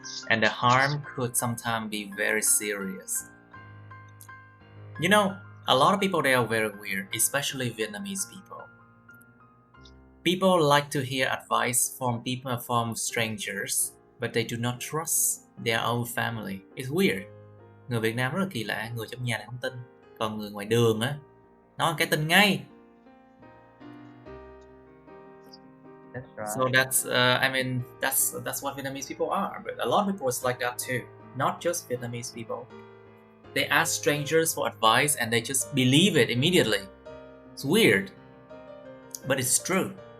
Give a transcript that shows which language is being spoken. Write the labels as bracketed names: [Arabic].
[English] And the harm could sometimes be very serious. You know, a lot of people, they are very weird, especially Vietnamese people. People like to hear advice from strangers, but they do not trust their own family. It's weird. [Vietnamese] Người Việt Nam rất là kỳ lạ, người trong nhà này không tin, còn người ngoài đường á, nói cái tin ngay. [English] That's right. So that's that's what Vietnamese people are. But a lot of people is like that too. Not just Vietnamese people. They ask strangers for advice and they just believe it immediately. It's weird, but it's true.